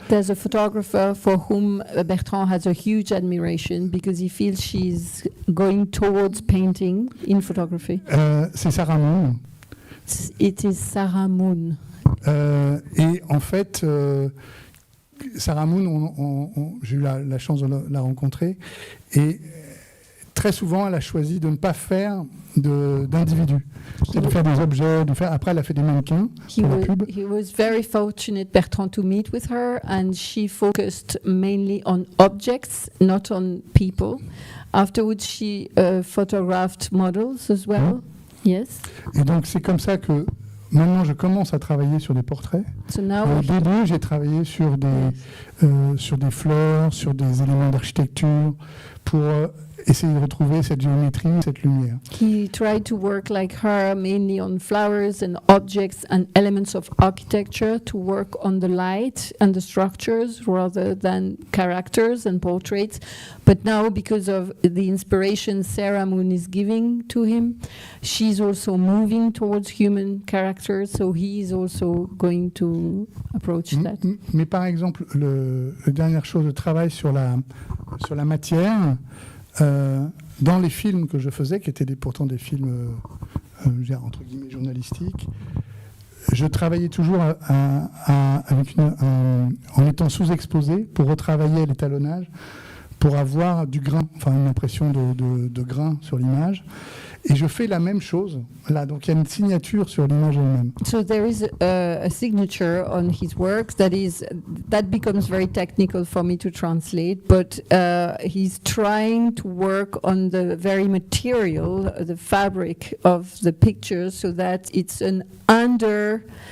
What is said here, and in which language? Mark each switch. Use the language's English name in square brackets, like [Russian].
[English] There's a photographer for whom Bertrand has a huge admiration because he feels she's going towards painting in photography. [French] C'est Sarah Moon. [English] It is Sarah Moon. [French] Et en fait, Sarah Moon, j'ai eu la chance de la rencontrer et très souvent, elle a choisi de ne pas faire d'individus, de faire des objets, après elle a fait des mannequins pour la pub. [English] He was very fortunate, Bertrand, to meet with her, and she focused mainly on objects, not on people. Afterwards, she photographed models as well. Yes. [French] Et donc c'est comme ça que maintenant je commence à travailler sur des portraits. [English] So now [French] au début, j'ai travaillé sur des fleurs, sur des éléments d'architecture pour essayer de retrouver cette géométrie, cette lumière. [English] He tried to work like her, mainly on flowers and objects and elements of architecture, to work on the light and the structures rather than characters and portraits. But now, because of the inspiration Sarah Moon is giving to him, she's also moving towards human characters, so he is also going to approach that. [French] Mais par exemple, la dernière chose, je travaille sur la matière. Dans les films que je faisais, qui étaient pourtant des films entre guillemets journalistiques, je travaillais toujours en étant sous-exposé pour retravailler l'étalonnage, pour avoir du grain, enfin une impression de grain sur l'image. Et je fais la même chose là, donc il y a une signature sur l'image elle-même. [English] So there is a signature on his work that becomes very technical for me to translate, but he's trying to work on the very material, the fabric of the picture, so that it's an under